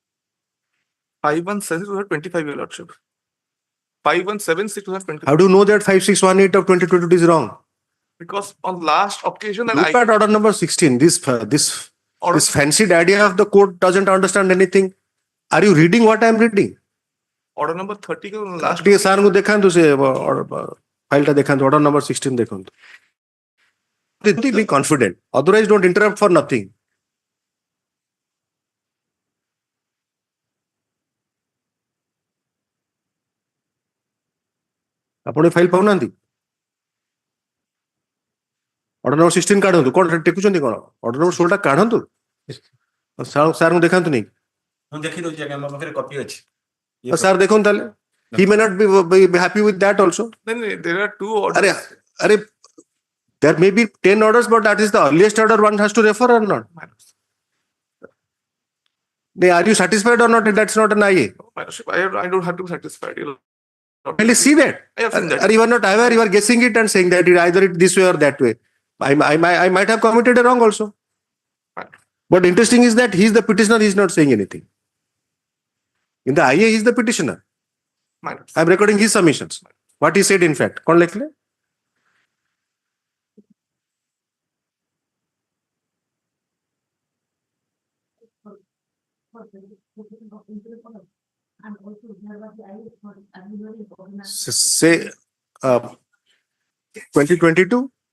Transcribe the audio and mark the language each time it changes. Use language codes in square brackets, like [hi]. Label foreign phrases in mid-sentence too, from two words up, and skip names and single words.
[en] 5176 was 25, Your Lordship. 5176 was 25. How do you know that 5618 of 2022 is wrong? Because on last occasion that Look at order number 16. This fancied idea of the court doesn't understand anything. Are you reading what I am reading? order number 30 के last [or] ଟିକେ ସାର୍ ଙ୍କୁ ଦେଖାନ୍ତୁ ସେ ଫାଇଲ ଟା ଦେଖାନ୍ତୁ [en] order number 16 [or] ଦେଖନ୍ତୁ. [en] Be confident. Otherwise, don't interrupt for nothing. [or] ଆପଣ ଏ ଫାଇଲ ପାଉନାହାନ୍ତି? [en] order number 16 [or] କାଢନ୍ତୁ. କଣ ଟେକୁଛନ୍ତି କଣ? [en] order number 16 [or] ଟା କାଢନ୍ତୁ. ସାର୍ ଙ୍କୁ ଦେଖାନ୍ତୁ ନି. ମୁଁ ଦେଖି ଦଉଛି ଆଜ୍ଞା ମୋ ପାଖରେ କପି ଅଛି. ସାର୍ ଦେଖନ୍ତୁ ତାହେଲେ. [en] He may not be happy with that also. Then there are two orders. There may be 10 orders, but that is the earliest order one has to refer or not. Are you satisfied or not? That's not an IA. I don't have to be satisfied. Please see that. I have seen that. You are not aware, you are guessing it and saying that either it this way or that way. I might have committed a wrong also. But interesting is that he is the petitioner, he is not saying anything. In the IA, he is the petitioner. I am recording his submissions. What he said in fact. [hi] कौन लिख ले? [en] Say 2022.